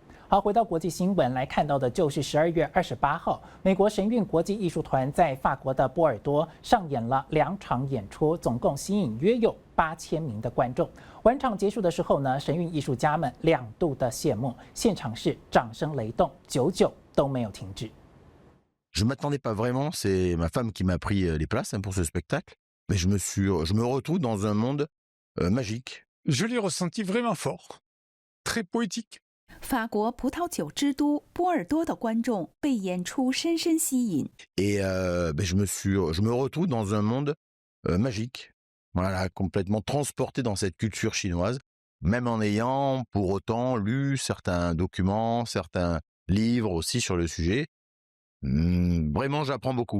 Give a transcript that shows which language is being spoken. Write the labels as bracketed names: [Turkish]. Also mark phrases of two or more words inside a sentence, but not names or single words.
[Chinese] 好，回到国际新闻来看到的就是12月28号，美国神韵国际艺术团在法国的波尔多上演了2场演出，总共吸引约有8000名的观众。晚场结束的时候呢，神韵艺术家们2度的谢幕，现场是掌声雷动，久久都没有停止。 [French] Je ne m'attendais pas vraiment, c'est ma femme qui m'a pris les places pour ce spectacle, mais je me retrouve dans un monde magique. Je l'ai ressenti vraiment fort, très poétique. [Chinese] 法国葡萄酒之都波尔多的观众被演出深深吸引。 [French] Et je me retrouve dans un monde magique, voilà, complètement transporté dans cette culture chinoise, même en ayant pour autant lu certains documents, certains livres aussi sur le sujet. Vraiment, j'apprends beaucoup.